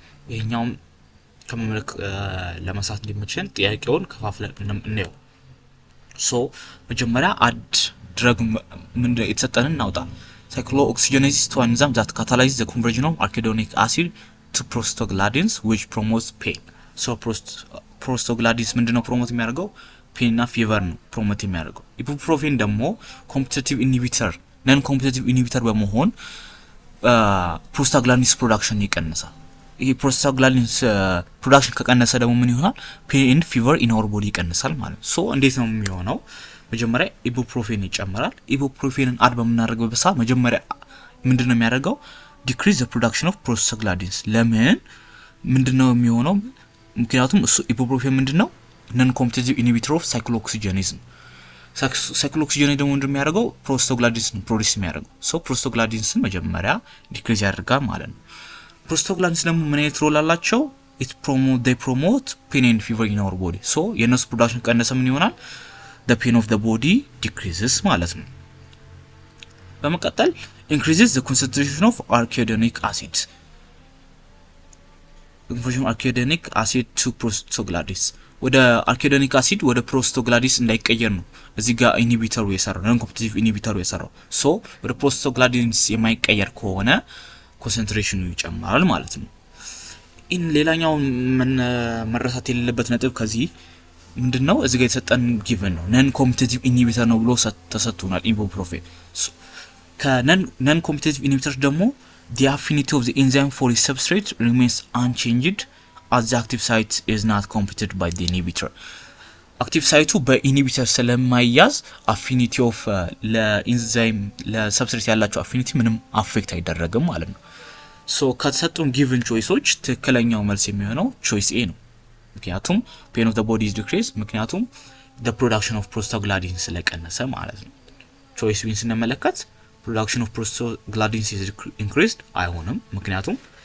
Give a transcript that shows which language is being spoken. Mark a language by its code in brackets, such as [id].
[am] ይሄኛው ከመመለክ ለማሳት እንዲመቸን ጥያቄውን ከፋፍለን እንየው። ሶ መጀመሪያ አድ ድረግ ምን የተሰጠንን እናውጣ። [en] cyclooxygenase 2 enzyme that catalyzes the conversion of arachidonic acid to prostaglandins, which promotes pain. [am] So prostaglandins ምንድነው ፕሮሞት የሚያደርገው? ፔን እና ፊቨር ነው ፕሮሞት የሚያደርገው። ኢቡፕሮፌን ደግሞ ኮምፒቲቲቭ ኢንሂቢተር ነን ኮምፒቲቲቭ ኢንሂቢተር በመሆን ፕሮስታግላንዲንስ ፕሮዳክሽን ይቀንሳል። ይሄ ፕሮስታግላንዲንስ ፕሮዳክሽን ከቀነሰ ደግሞ ምን ይሆናል? [en] ፔን ፊቨር ኢን አወር ቦዲ [am] ይቀንሳል ማለት ነው። ሶ እንዴት ነው የሚሆነው? መጀመሪያ ኢቡፕሮፌን ይጨምራል። ኢቡፕሮፌንን አድ በምናደርግበት ሰዓት መጀመሪያ ምንድነው የሚያደርገው? [en] ዲክሪዝ ዘ ፕሮዳክሽን ኦፍ ፕሮስታግላንዲንስ። [am] ለምን ምንድነው የሚሆነው? ምክንያቱም እሱ ኢቡፕሮፌን ምንድነው? ነን ኮምፒቲቲቭ ኢንሂቢተር ኦፍ ሳይክሎኦክሲጀኔዝ ነው። ሳይክሎኦክሲጀኔዝ ደግሞ ምንድነው የሚያደርገው? ፕሮስታግላንዲንስ ፕሮዲዩስ የሚያደርገው። ሶ ፕሮስታግላንዲንስን መጀመሪያ ዲክሪዝ ያደርጋል ማለት ነው። ፕሮስታግላንዲንስ ደግሞ ምን አይነት ሮል አላቸው? [en] they promote pain and fever in our body. [am] ሶ የነሱ ፕሮዳክሽን ቀነሰ ምን ይሆናል? [en] the pain of the body decreases [am] ማለት ነው። በመቀጠል [en] increases the concentration of arachidonic acid. conversion of arachidonic acid to prostaglandins [am] ወደ arachidonic acid ወደ prostaglandins እንዳይቀየር ነው እዚህ ጋር ኢንሂቢተሩ የሰራው ነን ኮምፒቲቲቭ ኢንሂቢተሩ የሰራው። ሶ ወደ prostaglandins የማይቀየር ከሆነ ኮንሰንትሬሽኑ ይጨምራል ማለት ነው። ሌላኛው መረሳት የሌለበት ነጥብ ከዚህ ምንድነው? እዚህ ጋር የተሰጠን ጊቨን ነው ነን ኮምፒቲቲቭ ኢንሂቢተር ነው ብሎ ተሰጥቶናል ኢቡፕሮፌን። ከነን ኮምፒቲቲቭ ኢንሂቢተር ደግሞ [en] the affinity of the enzyme for its substrate remains unchanged as the active site is not competed by the inhibitor. [am] active site በኢንሂቢተር ስለማይያዝ አፊኒቲ ኦፍ ለኢንዛይም ለሰብስትሬት ያላቸው አፊኒቲ ምንም አፌክት አይደረግም ማለት ነው። ሶ ከተሰጡን ጊቨን ቾይሶች ትክክለኛው መልስ የሚሆነው ቾይስ ኤ ነው። ምክንያቱም [en] pain of the body is decreased [am] ምክንያቱም [en] the production of prostaglandins [am] ስለቀነሰ ማለት ነው። ቾይስ ቢን ስንመለከት [en] production of prostaglandins is increased [am] አይሆንም ምክንያቱም